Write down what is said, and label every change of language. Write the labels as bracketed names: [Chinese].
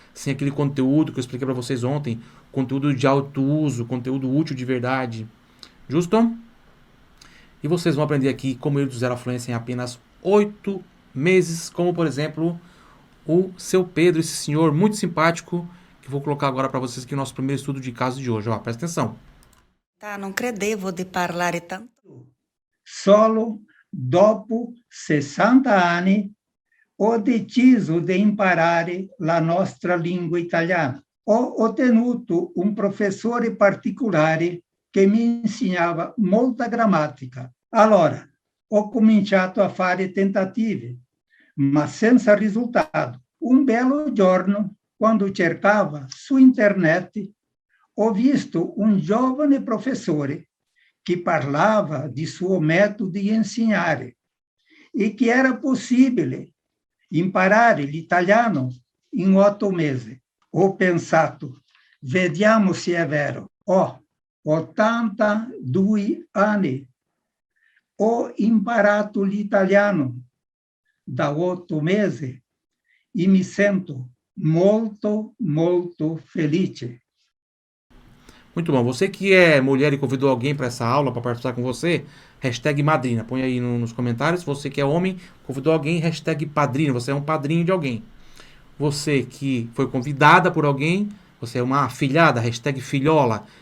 [Portuguese] Sem aquele conteúdo que eu expliquei para vocês ontem, conteúdo de alto uso, conteúdo útil de verdade. Justo? E vocês vão aprender aqui como ir do zero à fluência em apenas 8 meses, como por exemplo o seu Pedro, esse senhor muito simpático, que eu vou colocar agora para vocês aqui o nosso primeiro estudo de caso de hoje. Ó, presta atenção. [Italian] Non credevo di parlare tanto. Solo dopo 60 anni ho deciso di imparare la nostra lingua italiana. Ho ottenuto un professore particolare che mi insegnava molta grammatica. Allora, ho cominciato a fare tentative, ma senza risultato. Un bello giorno, quando cercava su internet, ho visto un giovane professore che parlava di suo metodo di insegnare e che era possibile imparare l'italiano in 8 mesi. Ho pensato, vediamo se è vero. Ho 82 anni. Ho imparato l'italiano da 8 mesi e mi sento molto, molto felice. [Portuguese] Muito bom. Você que é mulher e convidou alguém para essa aula, para participar com você, hashtag madrina. Põe aí nos comentários. Você que é homem, convidou alguém, hashtag padrinho. Você é um padrinho de alguém. Você que foi convidada por alguém, você é uma afilhada, hashtag filhola.